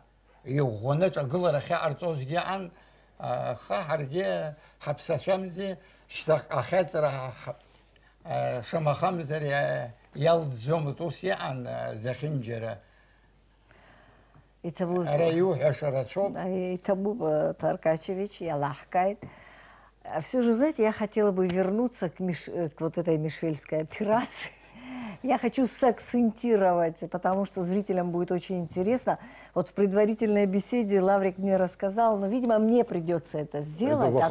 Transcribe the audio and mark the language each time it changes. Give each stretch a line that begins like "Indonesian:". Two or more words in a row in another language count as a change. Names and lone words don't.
Abkhazian: Иӷәӷәаны аҿагылара ахьаҟарҵозгьы аҟан. Аха ҳаргьы ҳаԥсашәамзи, шьҭа ахьаҵра шамахамзар иалӡомызт, ус иҟан зехьынџьара. Ара иуҳәаша рацәоуп. Итабуп Таркачевич, ялахкает.
Russian: Все же, знаете, я хотела бы вернуться к вот этой мишвельской операции. Я хочу сакцентировать, потому что зрителям будет очень интересно. Вот в предварительной беседе Лаврик мне рассказал, но, видимо, мне придется это сделать. Это